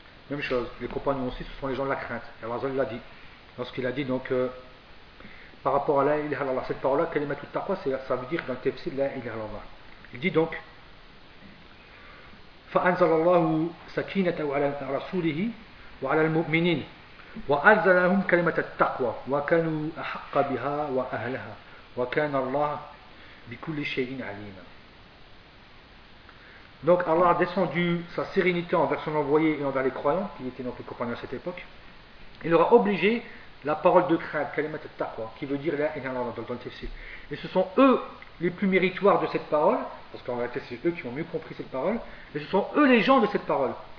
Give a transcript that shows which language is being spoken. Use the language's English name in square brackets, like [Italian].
[French] Même chose, les compagnons aussi, ce sont les gens de la crainte. Et Allah Azzawajal l'a dit. Lorsqu'il a dit donc, par rapport à la ilaha illallah, cette parole-là, kalimatut taqwa, ça veut dire dans le tafsir la ilaha illallah. Il dit donc, [Arabic] فأنزل الله سكينته على رسوله وعلى المؤمنين وأنزلهم كلمة التقوى وكانوا أحق بها وأهلها وكان الله بكل شيء عليما. [French] Donc Allah a descendu sa sérénité envers son envoyé et envers les croyants qui étaient donc les compagnons à cette époque. Il leur a obligé la parole de crainte, كلمة التقوى, qui veut dire la إله إلا الله dans le tafsir. Et ce sont eux les plus méritoires de cette parole, parce qu'en réalité c'est eux qui ont mieux compris cette parole, et ce sont eux les gens de cette parole.